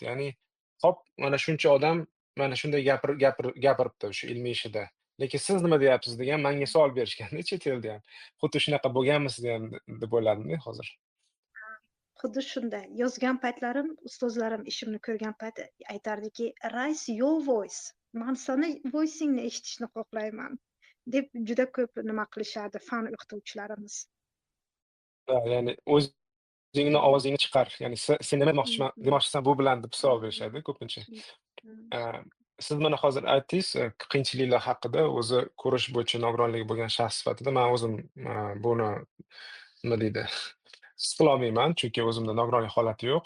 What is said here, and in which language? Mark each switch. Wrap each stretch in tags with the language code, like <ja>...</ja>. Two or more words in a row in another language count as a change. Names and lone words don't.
<uz>Ya'ni hop, mana shuncha odam mana shunday gapiribdi o'sha ilmiy ishida. Lekin siz nima deyapsiz degan menga savol berishganda chet elda ham. Xuddi shunaqa bo'lganmisiz ham deb o'yladim-da hozir. Xuddi shunday. Yozgan paytlarim, ustozlarim ishimni ko'rgan payt aytardiki,</uz> <en>"Raise your voice.</en> <uz>Men seni voiceingni eshitishni xohlayman" deb juda ko'p nima qilishardi fan o'qituvchilarimiz. Ya'ni o'zingni ovozingni chiqar. Ya'ni sen nima demoqchisan bu bilan deb savol berishadi ko'pincha. Siz mana hozir aytdingiz, qiyinchiliklar haqida, o'zi ko'rish bo'yicha nogironligi bo'lgan shaxs sifatida men o'zim buni nima deydi, his qilolmayman, chunki o'zimda nogironlik holati yo'q.</uz>